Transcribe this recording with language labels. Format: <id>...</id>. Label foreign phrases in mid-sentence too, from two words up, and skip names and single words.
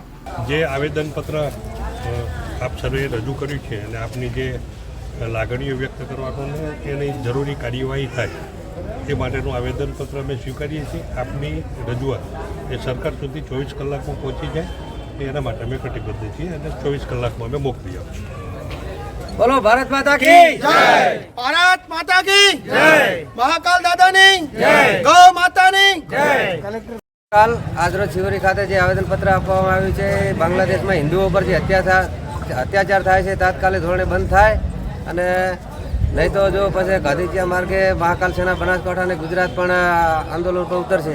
<gu>જે આવેદનપત્ર આપ સર્વે રજૂ કર્યું છે અને આપની જે લાગણીઓ વ્યક્ત કરવાનો એની જરૂરી કાર્યવાહી થાય એ માટેનું આવેદનપત્ર અમે સ્વીકારીએ છીએ। આપની રજૂઆત એ સરકાર સુધી 24 કલાકમાં પહોંચી જાય એના માટે અમે કટિબદ્ધ છીએ અને 24 કલાકમાં અમે મોકલી આપીશું। બોલો ભારત માતા की</gu> <hi>जय, भारत माता की जय,</hi> <gu>महाकाल दादा ની જય, ગૌ માતાની જય। કાલ આજરોજ શિહોરી ખાતે જે આવેદનપત્ર આપવામાં આવ્યું છે, બાંગ્લાદેશમાં હિન્દુઓ પર જે અત્યાચાર થાય છે તાત્કાલિક ધોરણે બંધ થાય અને નહીં તો જો પછી ગાંધીજીયા માર્ગે મહાકાલ સેના બનાસકાંઠા અને ગુજરાત પણ આંદોલન પર ઉતરશે।</gu>